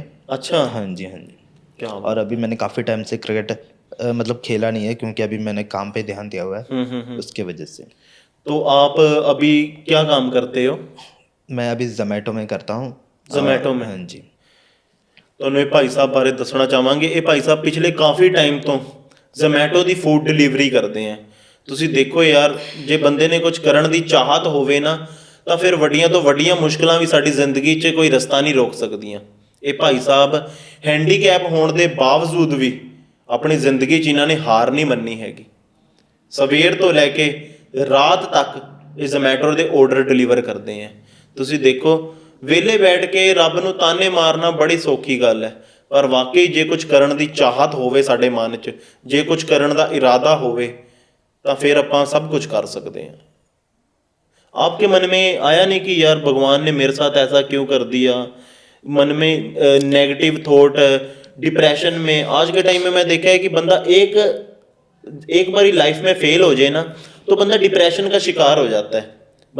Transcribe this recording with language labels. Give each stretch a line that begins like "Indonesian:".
Hindi: अच्छा, हाँ जी, हाँ जी। क्या बात। और अभी मैंने काफ़ी टाइम से क्रिकेट मतलब खेला नहीं है, क्योंकि अभी मैंने काम पे ध्यान दिया हुआ है, उसके वजह से। तो आप अभी क्या काम करते हो? मैं अभी जोमैटो में करता हूँ। जोमैटो में? हाँ जी।
Punjabi: ਤੁਹਾਨੂੰ ਇਹ ਭਾਈ ਸਾਹਿਬ ਬਾਰੇ ਦੱਸਣਾ ਚਾਹਾਂਗੇ। ਇਹ ਭਾਈ ਸਾਹਿਬ ਪਿਛਲੇ ਕਾਫੀ ਟਾਈਮ ਤੋਂ ਜ਼ੋਮੈਟੋ ਦੀ ਫੂਡ ਡਿਲੀਵਰੀ ਕਰਦੇ ਆ। ਤੁਸੀਂ ਦੇਖੋ ਯਾਰ, ਜੇ ਬੰਦੇ ਨੇ ਕੁਝ ਕਰਨ ਦੀ ਚਾਹਤ ਹੋਵੇ ਨਾ, ਤਾਂ ਫਿਰ ਵੱਡੀਆਂ ਤੋਂ ਵੱਡੀਆਂ ਮੁਸ਼ਕਲਾਂ ਵੀ ਸਾਡੀ ਜ਼ਿੰਦਗੀ 'ਚ ਕੋਈ ਰਸਤਾ ਨਹੀਂ ਰੋਕ ਸਕਦੀਆਂ। ਇਹ ਭਾਈ ਸਾਹਿਬ ਹੈਂਡੀਕੈਪ ਹੋਣ ਦੇ ਬਾਵਜੂਦ ਵੀ ਆਪਣੀ ਜ਼ਿੰਦਗੀ 'ਚ ਇਹਨਾਂ ਨੇ ਹਾਰ ਨਹੀਂ ਮੰਨੀ ਹੈਗੀ। ਸਵੇਰ ਤੋਂ ਲੈ ਕੇ ਰਾਤ ਤੱਕ ਇਹ ਜ਼ੋਮੈਟੋ ਦੇ ਆਰਡਰ ਡਿਲੀਵਰ ਕਰਦੇ ਆ। ਤੁਸੀਂ ਦੇਖੋ, ਵਿਹਲੇ ਬੈਠ ਕੇ ਰੱਬ ਨੂੰ ਤਾਨੇ ਮਾਰਨਾ ਬੜੀ ਸੌਖੀ ਗੱਲ ਹੈ, ਪਰ ਵਾਕਈ ਜੇ ਕੁਝ ਕਰਨ ਦੀ ਚਾਹਤ ਹੋਵੇ ਸਾਡੇ ਮਨ 'ਚ, ਜੇ ਕੁਝ ਕਰਨ ਦਾ ਇਰਾਦਾ ਹੋਵੇ, ਤਾਂ ਫਿਰ ਆਪਾਂ ਸਭ
Hindi: कुछ कर सकते हैं। आपके मन में आया नहीं कि यार भगवान ने मेरे साथ ऐसा क्यों कर दिया? मन में नेगेटिव थॉट, डिप्रेशन में आज के टाइम में मैं देखा है कि बंदा एक बारी लाइफ में फेल हो जाए ना, तो बंदा डिप्रेशन का शिकार हो जाता है।